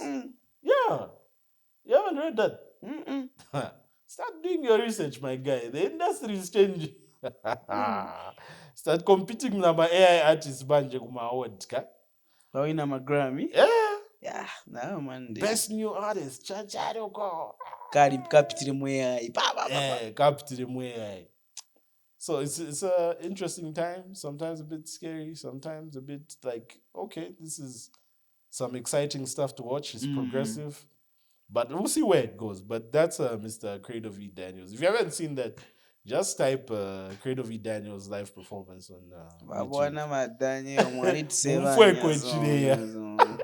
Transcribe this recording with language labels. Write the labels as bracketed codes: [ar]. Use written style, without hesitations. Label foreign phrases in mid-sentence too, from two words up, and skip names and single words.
[en] Yeah. You haven't heard that? Start doing your research, my guy. The industry is changing. Start competing with my AI artists. [bem] Banje kuma awards, ka? [en] Oh, in my Grammy? Yeah. No, man. Best new artist. Chacharoko. Capitire AI. Capitire AI. So it's a interesting time. Sometimes a bit scary. Sometimes a bit like, okay, this is some exciting stuff to watch. It's progressive. But we'll see where it goes. But that's Mr. Credo V. Daniels. If you haven't seen that, just type Credo V. Daniels live performance on YouTube.